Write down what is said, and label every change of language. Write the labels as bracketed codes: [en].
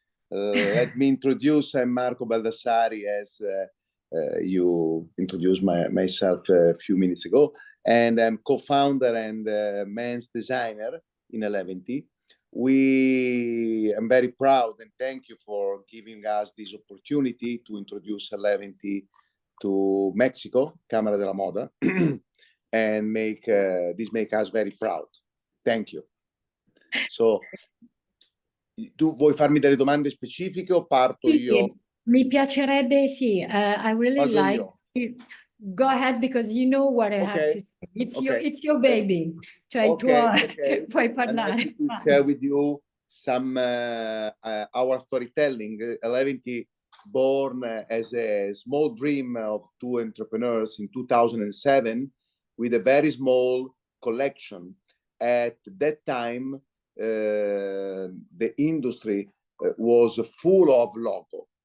[en] Let me introduce, I'm Marco Baldassari, as you introduced myself a few minutes ago, and I'm co-founder and men's designer in Eleventi. I'm very proud and thank you for giving us this opportunity to introduce Eleventi to Mexico, Camera della Moda, and make us very proud. Thank you. [it] So, tu vuoi farmi delle domande specifiche o parto io? Sì, mi piacerebbe, sì. [en] I really like you. Go ahead because you know what I have to say. It's your baby. [it] Cioè il tuo, puoi parlare. [en] I'd like to share with you some our storytelling. Eleventi, born as a small dream of two entrepreneurs in 2007 with a very small collection. At that time, the industry was full of logo.